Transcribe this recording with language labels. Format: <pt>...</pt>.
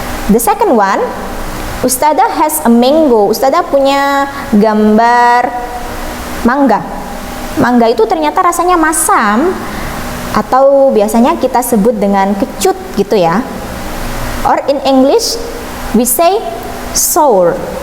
<en>The second one, Ustazah has a mango.</en> <id>Ustazah punya gambar mangga. Mangga itu ternyata rasanya masam atau biasanya kita sebut dengan kecut gitu ya.</id> <en>Or in English we say sour.</en>